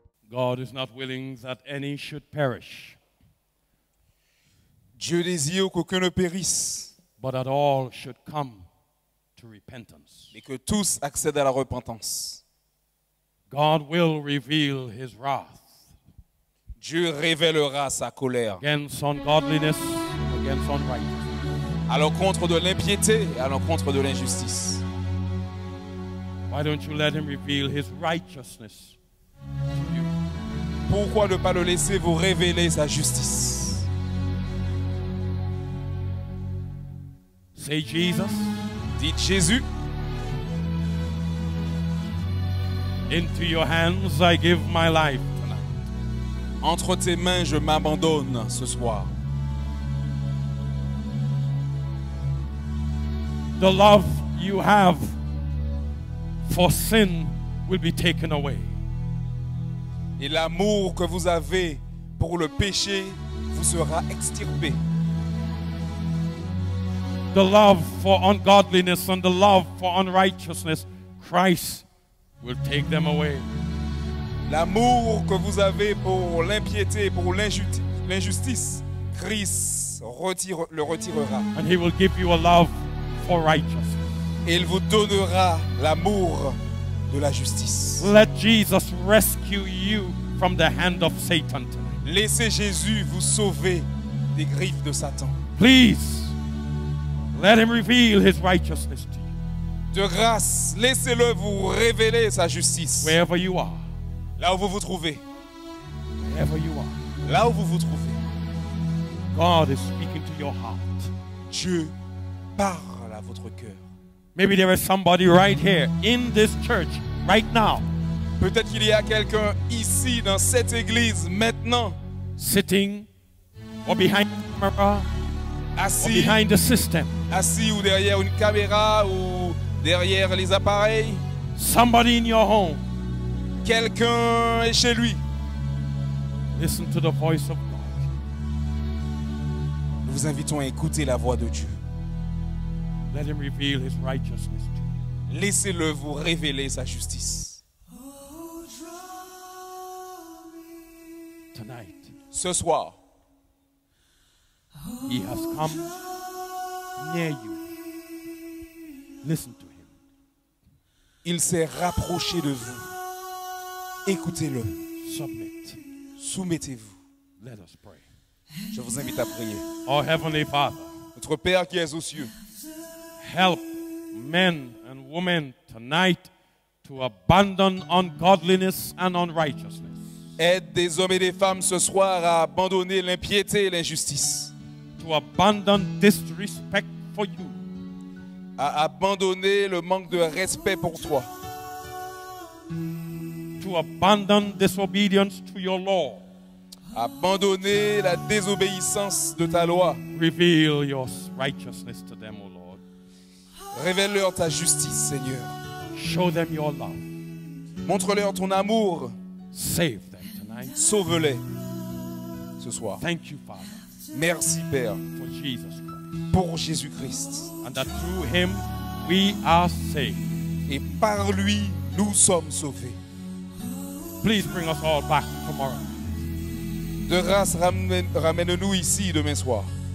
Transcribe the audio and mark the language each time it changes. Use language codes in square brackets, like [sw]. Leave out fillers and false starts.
[en] God is not willing that any should perish, [fr] Dieu désire qu'aucun ne périsse, [en] but that all should come to repentance. [fr] mais que tous accèdent à la repentance. [en] God will reveal his wrath [fr] Dieu révélera sa colère [en] against ungodliness, against unrighteousness. [fr] à l'encontre de l'impiété et à l'encontre de l'injustice. [en] Why don't you let him reveal his righteousness to you? [fr] Pourquoi ne pas le laisser vous révéler sa justice? [en] Say, Jesus, [fr] Dites Jésus, [en] into your hands I give my life tonight. [fr] entre tes mains je m'abandonne ce soir. [en] The love you have for sin will be taken away. [fr] Et l'amour que vous avez pour le péché vous sera extirpé. [en] The love for ungodliness and the love for unrighteousness, Christ will take them away. [fr] L'amour que vous avez pour l'impiété, pour l'injustice, Christ le retirera. [en] And he will give you a love for righteousness. [fr] Et il vous donnera l'amour de la justice. [en] Let Jesus rescue you from the hand of Satan tonight. [fr] Laissez Jésus vous sauver des griffes de Satan. [en] Please, let him reveal his righteousness to you. [fr] De grâce, laissez-le vous révéler sa justice. [en] Wherever you are. [fr] Là où vous vous trouvez. [en] Wherever you are. [fr] Là où vous vous trouvez. [en] God is speaking to your heart. [fr] Dieu parle à votre cœur. [en] Maybe there is somebody right here in this church right now. [fr] Peut-être qu'il y a quelqu'un ici dans cette église maintenant, [en] sitting or behind the camera, [fr] assis, [en] or behind the system. [fr] Assis ou derrière une caméra ou derrière les appareils. [en] Somebody in your home. [fr] Quelqu'un est chez lui. [en] Listen to the voice of God. [fr] Nous vous invitons à écouter la voix de Dieu. [en] Let him reveal his righteousness to you. [fr] Laissez-le vous révéler sa justice. [en] Tonight, [fr] ce soir, [en] he has come near you. Listen to him. [fr] Il s'est rapproché de vous. Écoutez-le. [en] Submit. [fr] Soumettez-vous. [en] Let us pray. [fr] Je vous invite à prier. [en] Our Heavenly Father, [fr] notre Père qui es aux cieux, [en] help men and women tonight to abandon ungodliness and unrighteousness. [fr] Aide des hommes et des femmes ce soir à abandonner l'impiété et l'injustice. [en] To abandon disrespect for you. [fr] À abandonner le manque de respect pour toi. [en] To abandon disobedience to your law. [fr] Abandonner la désobéissance de ta loi. [en] Reveal your righteousness to them, O Lord. [fr] Révèle-leur ta justice, Seigneur. [en] Show them your love. [fr] Montre-leur ton amour. [en] Save them tonight. [fr] Sauve-les ce soir. [en] Thank you, Father. [fr] Merci, Père. [en] For Jesus Christ. [fr] Pour Jésus-Christ. [en] And that through him we are saved. [fr] Et par lui, nous sommes sauvés. [en] Please bring us all back tomorrow. [fr] De grâce, ramène-nous ici demain soir.